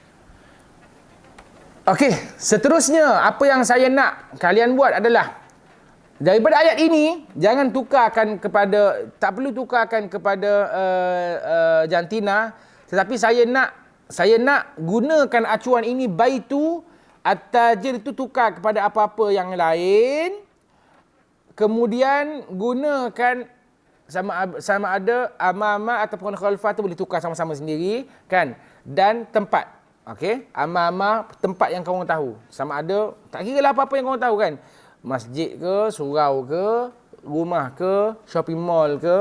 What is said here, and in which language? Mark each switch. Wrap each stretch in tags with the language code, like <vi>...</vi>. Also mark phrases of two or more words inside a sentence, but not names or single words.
<ms>Okey, seterusnya apa yang saya nak kalian buat adalah daripada ayat ini, jangan tukarkan kepada, tak perlu tukarkan kepada jantina, tetapi saya nak gunakan acuan ini,</ms> <ar>baitu at-tajir</ar> <ms>itu tukar kepada apa-apa yang lain, kemudian gunakan sama ada amama ataupun khalfa, tu boleh tukar sama-sama sendiri kan, dan tempat. Okey, amama tempat yang kau tahu, sama ada, tak kira lah apa-apa yang kau tahu kan, masjid ke, surau ke, rumah ke,</ms> <en>shopping mall</en> <ms>ke.</ms>